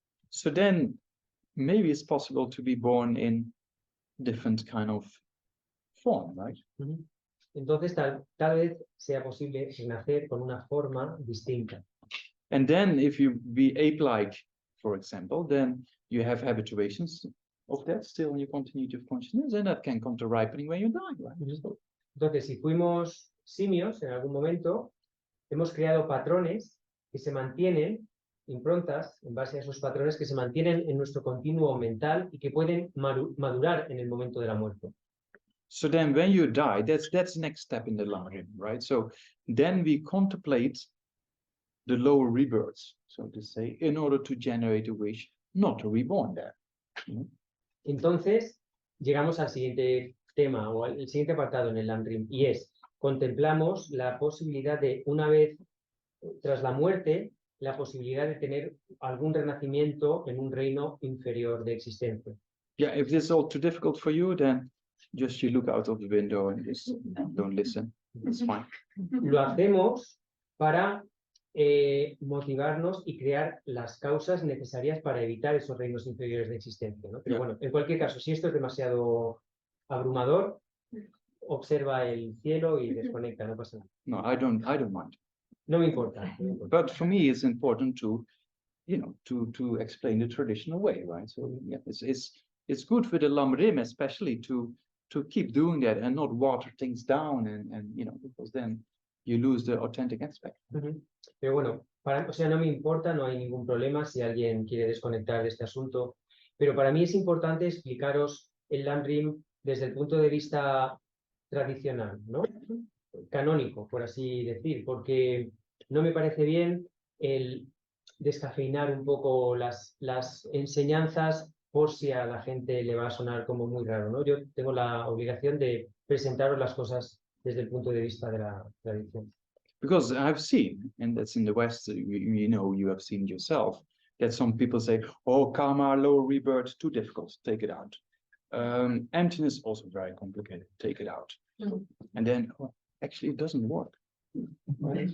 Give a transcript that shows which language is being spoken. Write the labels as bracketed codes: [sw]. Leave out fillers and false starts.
[en] So then maybe it's possible to be born in different kind of form, right? [es] Entonces tal vez sea posible nacer con una forma distinta. [en] And then if you be ape-like, for example, then you have habituations of that still in your continuity of consciousness, and that can come to ripening when you die, right? [es] Entonces, si fuimos simios en algún momento, hemos creado patrones que se mantienen, improntas, en base a esos patrones que se mantienen en nuestro continuo mental y que pueden madurar en el momento de la muerte. [en] So then when you die, that's the next step in the Lamrim, right? So then we contemplate the lower rebirths, so to say, in order to generate a wish not to be reborn there. [es] Entonces, llegamos al siguiente tema o al siguiente apartado en el Lamrim, y es, contemplamos la posibilidad de, una vez tras la muerte, la posibilidad de tener algún renacimiento en un reino inferior de existencia. [en] Yeah, if this is all too difficult for you, then just you look out of the window and just don't listen. It's fine. [es] Lo hacemos para motivarnos y crear las causas necesarias para evitar esos reinos inferiores de existencia, ¿no? Pero bueno, en cualquier caso, si esto es demasiado abrumador, observa el cielo y desconecta, no pasa nada. [en] No, I don't mind. [es] No me importa. [en] But for me, it's important to, to explain the traditional way, right? So yeah, it's good for the Lamrim, especially to to keep doing that and not water things down and because then you lose the authentic aspect. Ujú. [es] Pero bueno, o sea, no me importa, no hay ningún problema si alguien quiere desconectar de este asunto, pero para mí es importante explicaros el LAMRIM desde el punto de vista tradicional, ¿no? Canónico, por así decir, porque no me parece bien el descafeinar un poco las enseñanzas por si a la gente le va a sonar como muy raro, ¿no? Yo tengo la obligación de presentaros las cosas desde el punto de vista de la tradición. [en] Because I've seen, and that's in the West, you have seen yourself, that some people say, oh, karma, low rebirth, too difficult, take it out. Emptiness, also very complicated, take it out. And then, actually, it doesn't work. Right?